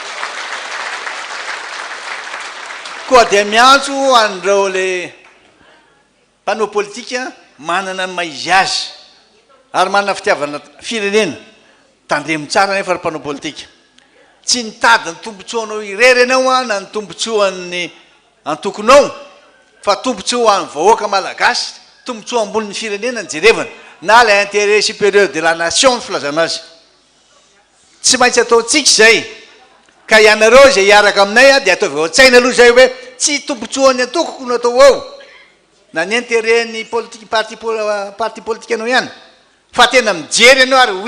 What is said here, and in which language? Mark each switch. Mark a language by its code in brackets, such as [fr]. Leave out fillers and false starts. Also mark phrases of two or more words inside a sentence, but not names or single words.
[mg] koa de miantso andreo le mpanao politika manana ny maizy azy ary manana fitiavana firenena tandremo tsara nefa ry mpanao politika tsy nitady ny tombontsoanao irery anao a na ny tombontsoan'ny antokonao fa tombontsoa any vahoaka malagasy tombontsoa ambonin'ny firenena ny jerevana na [fr] le intérêt supérieur de la nation [mg] ny filazana azy tsy maintsy ataotsika zay ka ianareo zay hiaraka aminay a de ataovy ao-tsaina aloha zay hoe tsy tombontsoany antokoko no atao ao na ny intérêt ny [fr] politique parti politique [mg] anao ihany fa tena mijery anao ary ho